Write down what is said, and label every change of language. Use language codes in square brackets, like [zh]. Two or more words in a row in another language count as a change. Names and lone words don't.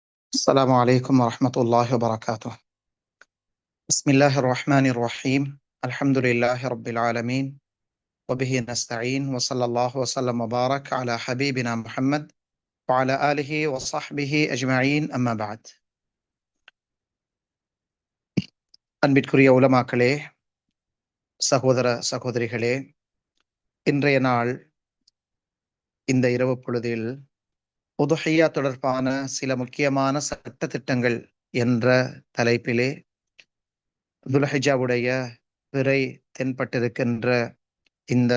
[ar] السلام عليكم ورحمة الله وبركاته. بسم الله الرحمن الرحيم. الحمد لله رب العالمين وبه نستعين وصلى الله وسلم وبارك على حبيبنا محمد وعلى آله وصحبه أجمعين أما بعد. [ta] அன்பிற்குரிய உலமாக்களே, சகோதர சகோதரிகளே, இன்றைய நாள் இந்த இரவு பொழுதில் உதுஹியா தொடர்பான சில முக்கியமான சட்ட திட்டங்கள் என்ற தலைப்பிலே துல்ஹிஜாவுடைய பிறை தென்பட்டிருக்கின்ற இந்த